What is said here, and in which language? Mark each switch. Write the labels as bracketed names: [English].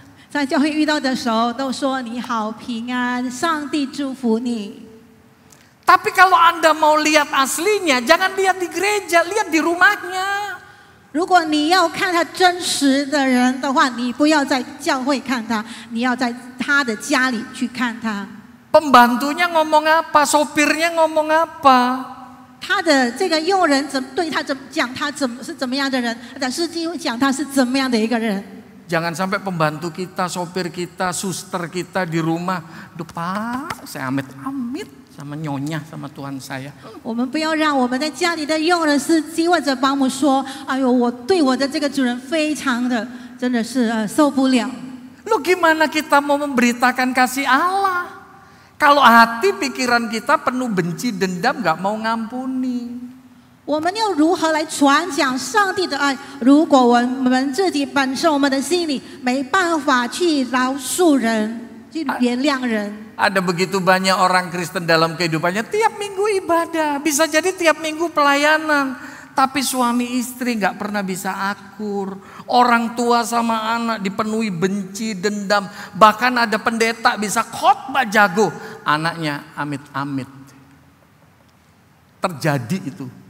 [Chinese] 在教会遇到的时候，都说你好平安，上帝祝福你。 [Indonesian] Tapi kalau Anda mau lihat aslinya, jangan lihat di gereja, lihat di rumahnya. [Chinese] 如果你要看他真实的人的话，你不要在教会看他，你要在他的家里去看他。 [Indonesian] Pembantunya ngomong apa, sopirnya ngomong apa. [Chinese] 他的这个佣人对他怎么讲，他是怎么样的人？但司机会讲他是怎么样的一个人。 [Indonesian] Jangan sampai pembantu kita, sopir kita, suster kita di rumah, "Duh Pak, saya amit-amit sama nyonya sama Tuhan saya." [Chinese] 我们不要让我们在家里的佣人、司机或者保姆说：“哎呦，我对我的这个主人非常的，真的是受不了。” [Indonesian] Lu gimana kita mau memberitakan kasih Allah? Kalau hati pikiran kita penuh benci, dendam, gak mau ngampuni. [Chinese] 我们要如何来传讲上帝的爱？如果我们自己本身我们的心里没办法去饶恕人，去原谅人。 [Indonesian] Ada begitu banyak orang Kristen dalam kehidupannya tiap minggu ibadah, bisa jadi tiap minggu pelayanan, tapi suami istri gak pernah bisa akur. Orang tua sama anak dipenuhi benci, dendam, bahkan ada pendeta bisa khotbah jago, anaknya amit-amit. Terjadi itu.